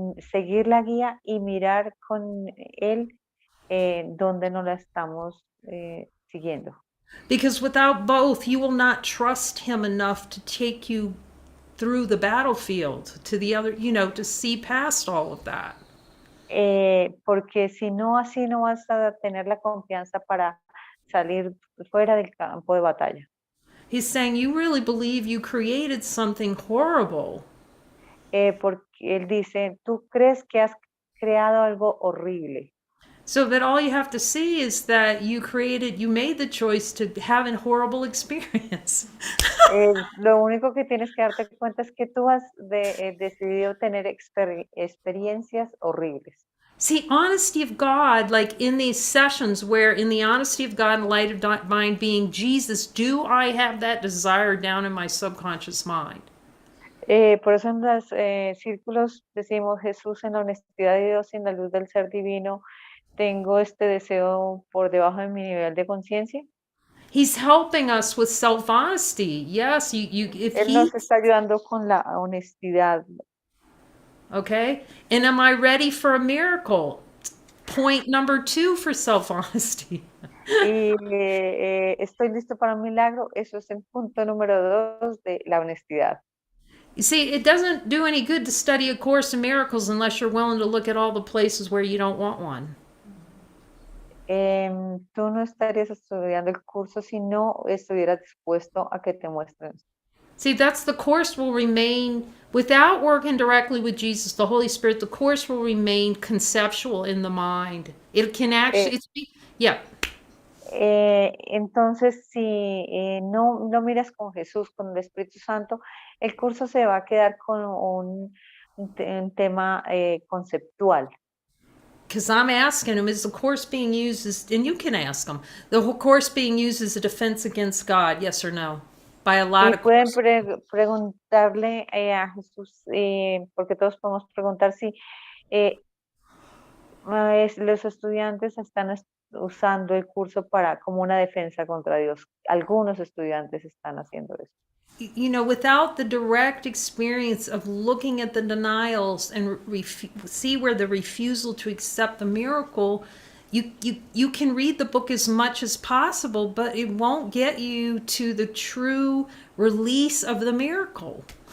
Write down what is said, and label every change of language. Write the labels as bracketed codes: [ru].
[es] Seguir la guía y mirar con él donde no la estamos siguiendo. [en] Because without both, you will not trust him enough to take you through the battlefield to the other, to see past all of that. [es] Porque si no, así no vas a tener la confianza para salir fuera del campo de batalla. [en] He's saying you really believe you created something horrible. [es] Porque él dice, tú crees que has creado algo horrible. [en] So that all you have to see is that you made the choice to have a horrible experience. [es] Lo único que tienes que darte cuenta es que tú has decidido tener experiencias horribles. [en] See, honesty of God, like in these sessions where in the honesty of God and light of mind being Jesus, do I have that desire down in my subconscious mind? [es] Por eso en los círculos decimos Jesús en la honestidad de Dios y en la luz del ser divino, tengo este deseo por debajo de mi nivel de conciencia. [en] He's helping us with self-honesty. Yes, if [es] Él nos está ayudando con la honestidad. [en] Okay, and am I ready for a miracle? Point number 2 for self-honesty. [es] Y estoy listo para un milagro. Eso es el punto número 2 de la honestidad. [en] You see, it doesn't do any good to study A Course in Miracles unless you're willing to look at all the places where you don't want one. [es] Tú no estarías estudiando el curso si no estuvieras dispuesto a que te muestren. [en] See, that's the Course will remain, without working directly with Jesus, the Holy Spirit, the Course will remain conceptual in the mind. It can actually, yeah. [es] Entonces, si no miras con Jesús, con el Espíritu Santo, el curso se va a quedar con un tema conceptual. [en] Because I'm asking him, is the Course being used and you can ask him, the Course being used as a defense against God, yes or no? By a lot [es] Y [en] of [es] pueden preguntarle a Jesús, porque todos podemos preguntar si los estudiantes están usando el curso como una defensa contra Dios. Algunos estudiantes están haciendo eso. [en] Without the direct experience of looking at the denials and see where the refusal to accept the miracle, you can read the book as much as possible, but it won't get you to the true release of the miracle.